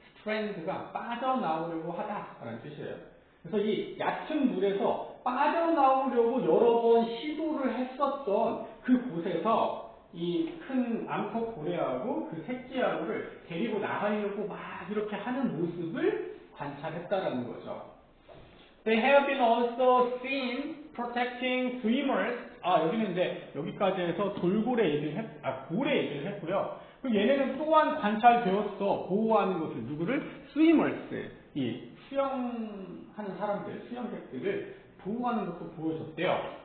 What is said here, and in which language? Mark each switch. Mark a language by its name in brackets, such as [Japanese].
[Korean] strand가 빠져나오려고 하다라는 뜻이에요. 그래서 이 얕은 물에서 빠져나오려고 여러 번 시도를 했었던 그 곳에서 이 큰 암컷 고래하고 그 새끼하고를 데리고 나가려고 막 이렇게 하는 모습을 관찰했다라는 거죠. [English] They have been also seen protecting swimmers. [Korean] 아, 여기는 이제 여기까지 해서 돌고래 얘기를 고래 얘기를 했고요. 그리고 얘네는 또한 관찰되었어. 보호하는 것을 누구를? swimmers. 이 수영하는 사람들, 수영객들을 보호하는 것도 보여줬대요.